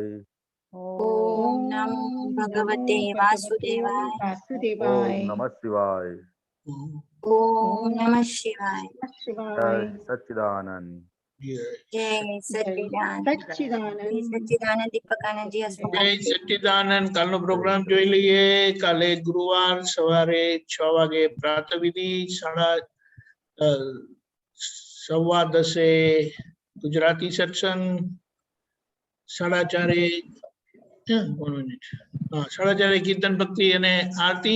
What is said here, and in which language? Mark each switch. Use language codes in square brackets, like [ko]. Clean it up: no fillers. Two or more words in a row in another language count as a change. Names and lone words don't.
[sa] ओम नमो भगवते वासुदेवाय ओम नमः शिवाय ओम नमः शिवाय [hi] जय सच्चिदानंद जय सच्चिदानंद सच्चिदानंद दीपकानंद जी [gu] જય સચ્ચિદાનંદ કાલનો પ્રોગ્રામ જોઈ લઈએ. કાલે ગુરુવાર સવારે 6 વાગે પ્રાતઃવિધિ, 10:15 ગુજરાતી સત્સંગ, 4:30 કીર્તન ભક્તિ અને આરતી.